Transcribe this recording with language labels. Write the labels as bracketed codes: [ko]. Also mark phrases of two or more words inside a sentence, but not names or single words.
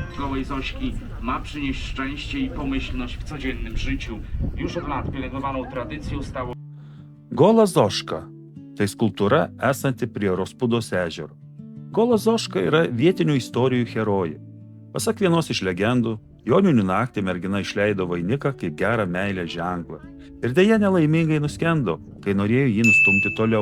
[pl] małej Zośki ma przynieść szczęście i pomyślność w codziennym życiu. Już od lat pielęgnowaną tradycją stało [lt] Gola Zoška – tai skulptūra esanti prie Rospūdos ežero. Gola Zoška yra vietinių istorijų herojė. Pasak vienos iš legendų, Joninių naktį mergina išleido vainiką kaip gerą meilę ženklą ir dėja nelaimingai nuskendo, kai norėjo jį nustumti toliau.